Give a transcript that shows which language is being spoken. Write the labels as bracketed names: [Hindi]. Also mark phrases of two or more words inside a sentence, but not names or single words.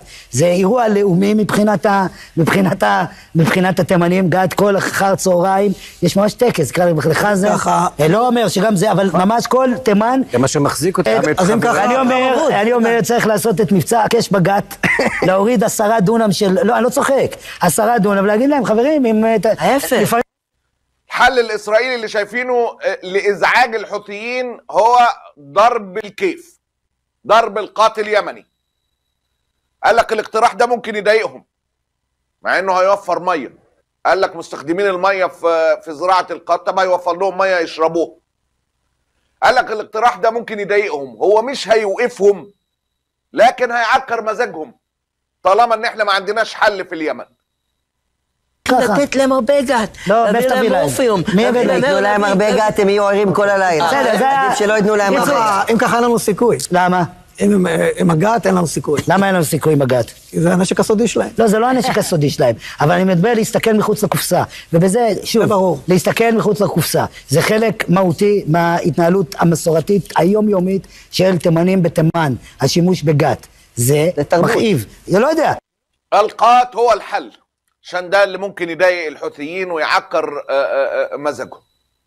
[Hebrew] זה אירוע לאומי מבחינת התימנים, גת כל אחר צהריים, יש ממש טקס, לך זה, לא אומר שגם זה, אבל ממש כל תימן, זה מה שמחזיק אותם. אני אומר, צריך לעשות את מבצע הקש בגת, להוריד 10 דונם של, לא, אני לא צוחק, 10 דונם, ולהגיד להם, חברים, ההפך. [Arabic] الحل الإسرائيلي اللي شايفينه لإزعاج الحوثيين هو ضرب الكيف، ضرب القاتل اليمني. قال لك الاقتراح ده ممكن يضايقهم مع انه هيوفر ميه. قال لك مستخدمين الميه في زراعه القاتل، طب هيوفر لهم ميه يشربوها. قال لك الاقتراح ده ممكن يضايقهم، هو مش هيوقفهم لكن هيعكر مزاجهم طالما ان احنا ما عندناش حل في اليمن. [Hebrew] לתת להם הרבה גת, להביא להם אורפיום. יתנו להם הרבה גת, הם יהיו ערים כל הלילה. עדיף שלא יתנו להם הרבה. אם ככה אין לנו סיכוי. למה? עם הגת אין לנו סיכוי. למה אין לנו סיכוי עם הגת? כי זה הנשק הסודי שלהם. לא, זה לא הנשק הסודי שלהם, אבל אני מדבר להסתכל מחוץ לקופסה, ובזה, שוב, להסתכל מחוץ לקופסה. זה חלק מהותי מההתנהלות המסורתית היומיומית של תימנים בתימן, השימוש בגת. זה מכאיב, זה לא יודע. [Arabic] القات هو الحل عشان ده اللي ممكن يضايق الحوثيين ويعكر مزاجهم.